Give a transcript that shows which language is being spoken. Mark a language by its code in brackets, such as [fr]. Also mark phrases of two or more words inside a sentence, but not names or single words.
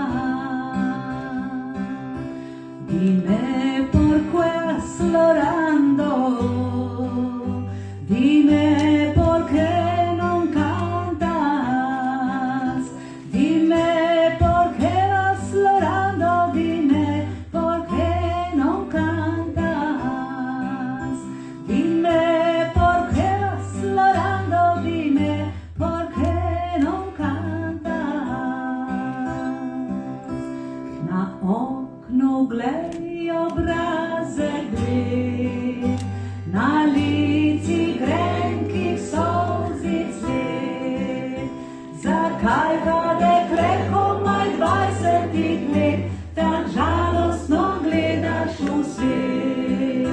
[es] Dime por qué vas llorando, dime por qué no cantas, dime por qué vas llorando, dime por qué no cantas, dime por qué vas llorando, dime por qué no cantas. [sl] Na oknu glej obrazek gre, na lici grenkih solzic let. Zakaj ga dekle komaj 20 let, tak žalostno gledaš v svet?